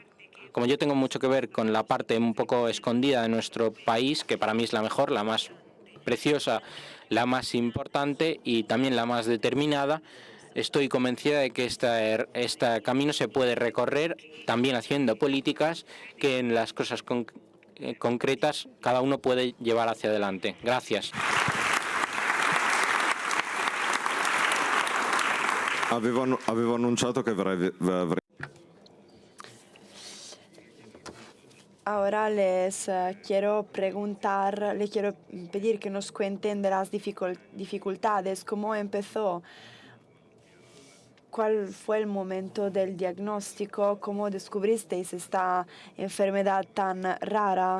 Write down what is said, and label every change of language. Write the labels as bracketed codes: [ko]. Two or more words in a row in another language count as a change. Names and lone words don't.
[es] Como yo tengo mucho que ver con la parte un poco escondida de nuestro país, que para mí es la mejor, la más preciosa, la más importante y también la más determinada, estoy convencida de que este camino se puede recorrer también haciendo políticas que en las cosas concretas cada uno puede llevar hacia adelante. Gracias. [it] Avevo annunciato che avrei. [es] Ahora les quiero preguntar, le quiero pedir que nos cuenten de las dificultades, cómo empezó, cuál fue el momento del diagnóstico, cómo descubristeis esta enfermedad tan rara.